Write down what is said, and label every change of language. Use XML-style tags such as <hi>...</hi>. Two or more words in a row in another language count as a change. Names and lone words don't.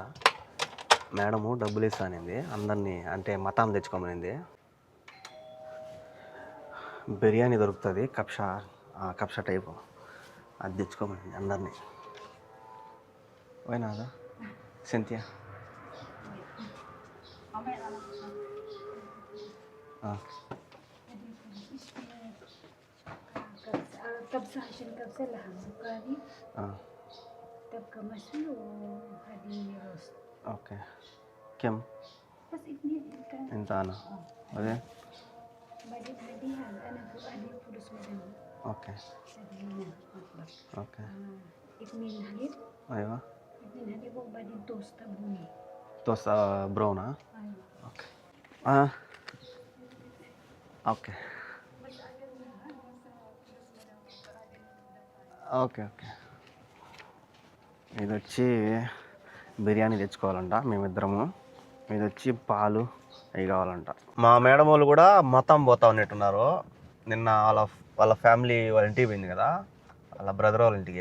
<te>మేడము డబ్బులు ఇస్తానింది అందరినీ, అంటే మతాం తెచ్చుకోమనింది. బిర్యానీ దొరుకుతుంది, కప్షా టైపు, అది తెచ్చుకోమనింది అందరినీ. పోయినాదా సెంతియా?</te> <ar>كبسة عشان كبسة لحم بخاري. تبقى مشوي وهذه روست. اوكي كم؟ بس اثنين انت انا بعدين هذه انا هذه فلوس مدني.</ar> <en>okay okay.</en> <ar>2 حليب. ايوه 2 حليب وبعدين توست بني.</ar> <en>toast brown.</en> <ar>ايوه</ar> <en>okay okay okay okay.</en> <te>ఇది వచ్చి బిర్యానీ తెచ్చుకోవాలంట మేమిద్దరము. ఇది వచ్చి పాలు అవి కావాలంట. మా మేడం వాళ్ళు కూడా మొత్తం పోతా ఉన్నట్టున్నారు. నిన్న వాళ్ళ ఫ్యామిలీ వాళ్ళ ఇంటికి పోయింది కదా, వాళ్ళ బ్రదర్ వాళ్ళ ఇంటికి.</te>